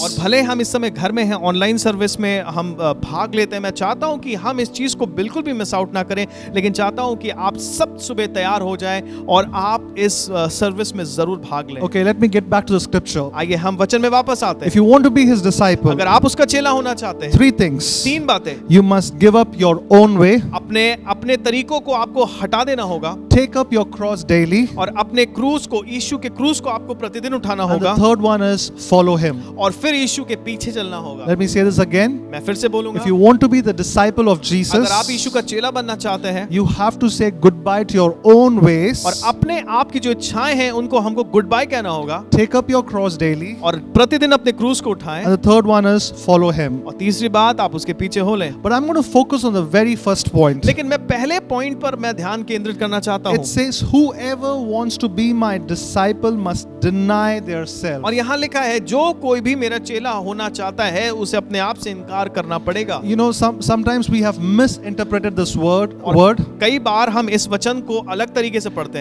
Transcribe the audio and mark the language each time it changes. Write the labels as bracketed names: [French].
[Hindi] और भले हम इस समय घर में हैं, ऑनलाइन सर्विस में हम भाग लेते हैं, मैं चाहता हूं कि हम इस चीज को बिल्कुल भी मिस आउट ना करें, लेकिन चाहता हूं कि आप सब सुबह तैयार हो जाएं और आप इस सर्विस में जरूर भाग लें। [English] Okay, let me get back to the scripture. [Hindi] आइए हम वचन में वापस आते [English] If [Hindi] हैं। [English] you want to be his disciple, [Hindi] अगर आप उसका चेला होना चाहते हैं, [English] 3 things. [Hindi] 3 बातें। [English] You must give up your own way, [Hindi] अपने तरीकों को आपको हटा देना होगा, [English] take up your cross daily, [Hindi] और अपने क्रूज को, यीशु के क्रूज को आपको प्रतिदिन उठाना [English] and the [Hindi] होगा, [English] third one is follow him. [Hindi] और फिर यीशु के पीछे चलना होगा। [English] Let me say this again. [Hindi] मैं फिर से बोलूंगा, [English] If you want to be the disciple of [Hindi] अगर आप यीशु [English] Jesus, [Hindi] का चेला बनना चाहते हैं [English] you have to say goodbye to your own ways, [Hindi] और अपने आप की जो इच्छाएं हैं उनको हमको गुड बाय कहना होगा, [English] take up your cross daily, [Hindi] और प्रतिदिन अपने क्रूज को उठाएं, [English] and the third one is follow him. [Hindi] और तीसरी बात आप उसके पीछे हो लें। [English] But I'm going to focus on the very first point. [Hindi] लेकिन मैं पहले पॉइंट पर मैं ध्यान केंद्रित करना चाहता [English] It [Hindi] हूं, [English] says, whoever wants to be my disciple must deny their self. [Hindi] और यहाँ लिखा है जो कोई भी मेरा चेला होना चाहता है उसे अपने आप से इनकार करना पड़ेगा। [English] You know, sometimes we have misinterpreted this word. [Hindi] और कई बार हम इस वचन को अलग तरीके से पढ़ते